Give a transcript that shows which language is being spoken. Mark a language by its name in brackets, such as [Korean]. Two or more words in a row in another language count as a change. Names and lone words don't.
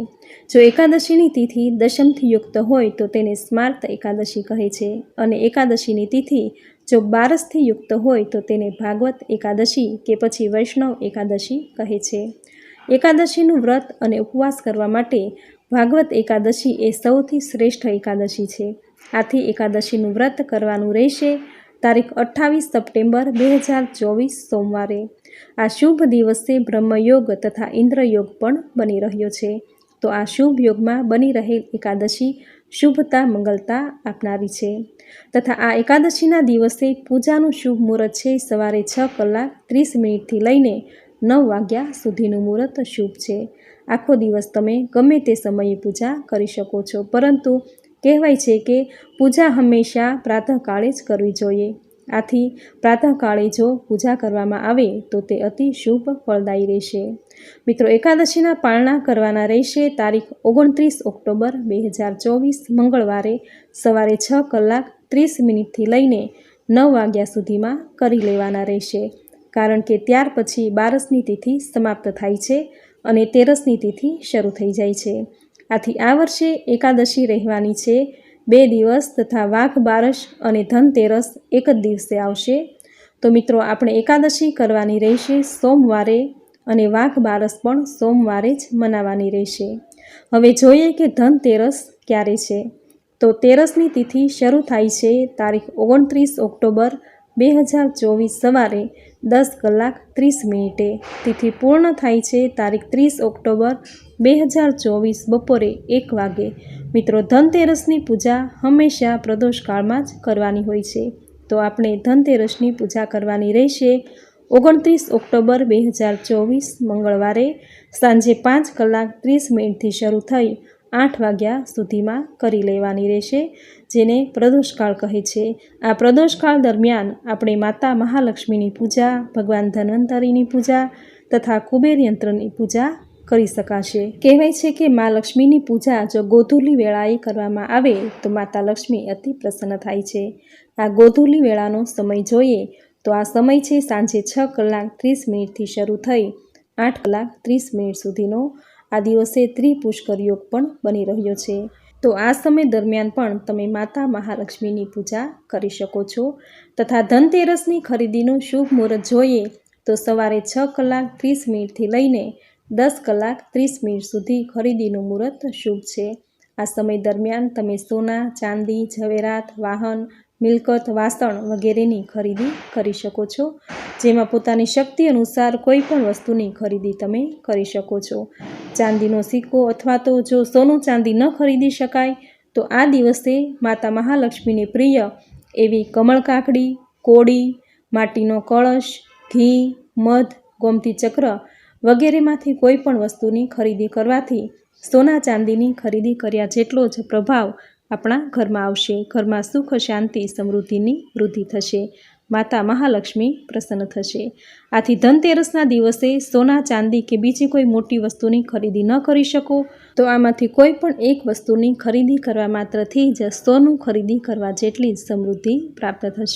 [Gujarati] જો એકાદશીની તિથિ દશમથી યુક્ત હોય તો તેને સ્માર્ત એકાદશી કહે છે અને એકાદશીની તિથિ જો 12થી યુક્ત હોય તો તેને ભાગવત એકાદશી કે પછી વૈષ્ણવ એકાદશી કહે છે। એકાદશીનું વ્રત અને ઉપવાસ કરવા માટે ભાગવત એકાદશી એ સૌથી શ્રેષ્ઠ એકાદશી છે। આથી એકાદશીનું વ્રત કરવાનું રહેશે તારીખ 28 સપ્ટેમ્બર 2024 સોમવારે। આ શુભ દિવસે બ્રહ્મયોગ તથા ઇંદ્રયોગ પણ બની રહ્યો છે। તો આ શુભ યોગમાં બની રહેલ એકાદશી શુભતા મંગલતા આપનારી છે। તથા આ એકાદશીના દિવસે પૂજાનું શુભ મુહૂર્ત છે સવારે 6:30 થી લઈને 9 વાગ્યા સુધીનું મુહૂર્ત શુભ છે। આખો દિવસ તમે ગમે તે સમયે પૂજા કરી શકો છો, પરંતુ કહેવાય છે કે પૂજા હંમેશા પ્રાતઃકાળે જ કરવી જોઈએ। આથી પ્રાતઃકાળે જો પૂજા કરવામાં આવે તો તે અતિ શુભ ફલદાયી રહેશે। મિત્રો, એકાદશીના પાળના કરવાના રહેશે તારીખ 29 ઑક્ટોબર 2024 મંગળવારે સવારે 6:30 થી લઈને 9 વાગ્યા સુધીમાં કરી લેવાના રહેશે, કારણ કે ત્યાર પછી બારસની તિથિ સમાપ્ત થાય છે અને તેરસની તિથિ શરૂ થઈ જાય છે। આથી આ વર્ષે એકાદશી રહેવાની છે 2 દિવસ તથા વાઘ બારસ અને ધનતેરસ એક જ દિવસે આવશે। તો મિત્રો, આપણે એકાદશી કરવાની રહેશે સોમવારે અને વાઘ બારસ પણ સોમવારે જ મનાવાની રહેશે। હવે જોઈએ કે ધનતેરસ ક્યારે છે। તો તેરસની તિથિ શરૂ થાય છે તારીખ 29 ઑક્ટોબર 2024 સવારે 10:30 તિથિ પૂર્ણ થાય છે તારીખ 30 ઑક્ટોબર 2024 બપોરે 1 વાગે। મિત્રો, ધનતેરસની પૂજા હંમેશા પ્રદોષકાળમાં જ કરવાની હોય છે। તો આપણે ધનતેરસની પૂજા કરવાની રહેશે 29 ઑક્ટોબર 2024 મંગળવારે સાંજે 5:30 થી શરૂ થઈ 8 વાગ્યા સુધીમાં કરી લેવાની રહેશે, જેને પ્રદોષકાળ કહે છે। આ પ્રદોષકાળ દરમિયાન આપણે માતા મહાલક્ષ્મીની પૂજા, ભગવાન ધન્વંતરીની પૂજા તથા કુબેર યંત્રની પૂજા કરી શકાશે। કહેવાય છે કે માં લક્ષ્મીની પૂજા જો ગોધૂલી વેળાએ કરવામાં આવે તો માતા લક્ષ્મી અતિ પ્રસન્ન થાય છે। આ ગોધૂલી વેળાનો સમય જોઈએ તો આ સમય છે સાંજે 6:30 થી શરૂ થઈ 8:30 સુધીનો। આ દિવસે ત્રિપુષ્કર યોગ પણ બની રહ્યો છે। તો આ સમય દરમિયાન પણ તમે માતા મહાલક્ષ્મીની પૂજા કરી શકો છો। તથા ધનતેરસની ખરીદીનું શુભ મુહૂર્ત જોઈએ તો સવારે 6:30 થી લઈને 10:30 સુધી ખરીદીનું મુહૂર્ત શુભ છે। આ સમય દરમિયાન તમે સોના, ચાંદી, જવેરાત, વાહન, મિલકત, વાસણ વગેરેની ખરીદી કરી શકો છો, જેમાં પોતાની શક્તિ અનુસાર કોઈપણ વસ્તુની ખરીદી તમે કરી શકો છો। ચાંદીનો સિક્કો અથવા તો જો સોનું ચાંદી ન ખરીદી શકાય તો આ દિવસે માતા મહાલક્ષ્મીને પ્રિય એવી કમળ કાકડી, કોડી, માટીનો કળશ, ઘી, મધ, ગોમતી ચક્ર વગેરેમાંથી કોઈપણ વસ્તુની ખરીદી કરવાથી સોના ચાંદીની ખરીદી કર્યા જેટલો જ પ્રભાવ આપણા ઘરમાં આવશે, ઘરમાં સુખ શાંતિ સમૃદ્ધિની વૃદ્ધિ થશે, માતા મહાલક્ષ્મી પ્રસન્ન થશે। આથી ધનતેરસના દિવસે સોના ચાંદી કે બીજી કોઈ મોટી વસ્તુની ખરીદી ન કરી શકો તો આમાંથી કોઈ પણ એક વસ્તુની ખરીદી કરવા માત્રથી જ સોનું ખરીદી કરવા જેટલી જ સમૃદ્ધિ પ્રાપ્ત થશે।